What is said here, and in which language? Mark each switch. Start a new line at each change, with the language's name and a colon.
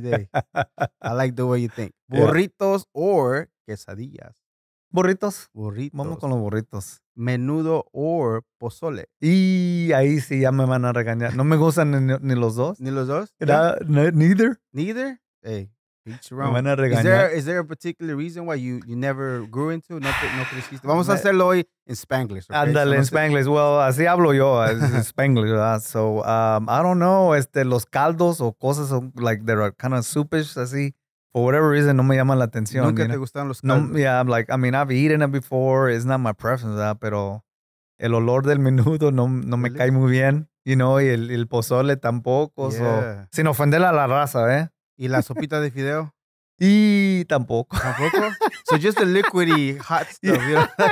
English: day. I like the way you think. Yeah. Burritos or quesadillas? Burritos. Burritos.
Spanish: Vamos con los burritos.
English: Menudo or pozole?
Spanish: Y ahí sí ya me van a regañar. No me gustan ni los dos. ¿Ni los dos?
English: Neither. Neither? Hey, Each
Spanish: Me van a regañar.
English: Is there a particular reason why you never grew into
Spanish: no creciste? Vamos a hacerlo hoy en Spanglish.
English: Okay?
Spanish: Ándale, en Spanglish.
English: Well,
Spanish: así hablo yo,
English: Spanglish, ¿verdad? So, I don't know,
Spanish: los caldos o cosas
English: like that are kind of soupish, así. For whatever reason,
Spanish: no me llaman la atención. Nunca te gustaron los caldos.
English: No, yeah, I'm like, I mean, I've eaten it before. It's not my preference,
Spanish: ¿verdad? Pero el olor del menudo no me cae muy bien. Y el pozole tampoco.
English: Yeah.
Spanish: So, sin ofender a la raza, ¿eh? ¿Y la sopita de fideo? Y tampoco. ¿Tampoco?
English: So just the liquidy hot stuff, you know?